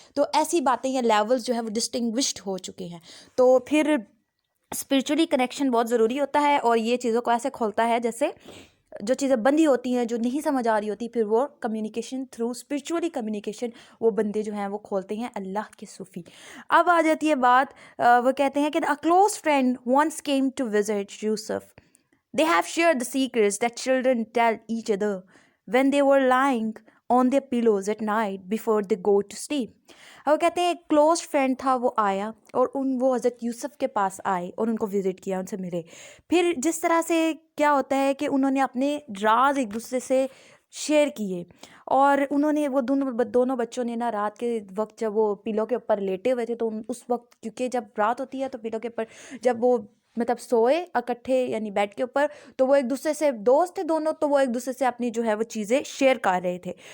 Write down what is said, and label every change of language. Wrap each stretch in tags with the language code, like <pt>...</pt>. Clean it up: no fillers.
<ur>تو ایسی باتیں یا لیولز جو ہیں وہ ڈسٹنگوشڈ ہو چکے ہیں. تو پھر اسپریچولی کنیکشن بہت ضروری ہوتا ہے، اور یہ چیزوں کو ایسے کھولتا ہے جیسے جو چیزیں بندی ہوتی ہیں، جو نہیں سمجھ آ رہی ہوتی، پھر وہ کمیونیکیشن تھرو اسپریچولی کمیونیکیشن وہ بندے جو ہیں وہ کھولتے ہیں اللہ کے صوفی. اب آ جاتی ہے بات، وہ کہتے ہیں کہ</ur> <en>a close friend once came to visit Yusuf. They have shared the secrets that children tell each other when they were lying on their pillows at night before they go to sleep.</en> <ur>وہ کہتے ہیں ایک close friend تھا، وہ آیا اور وہ حضرت یوسف کے پاس آئے اور ان کو وزٹ کیا، ان سے ملے. پھر جس طرح سے کیا ہوتا ہے کہ انہوں نے اپنے راز ایک دوسرے سے شیئر کیے، اور انہوں نے وہ دونوں بچوں نے نا رات کے وقت جب وہ پلو کے اوپر لیٹے ہوئے تھے تو اس وقت، کیونکہ جب رات ہوتی ہے تو پلو کے اوپر جب وہ سوئے اکٹھے یعنی بیڈ کے اوپر، تو وہ ایک دوسرے سے دوست تھے دونوں، تو وہ ایک دوسرے سے اپنی جو ہے وہ چیزیں شیئر کر رہے تھے.</ur>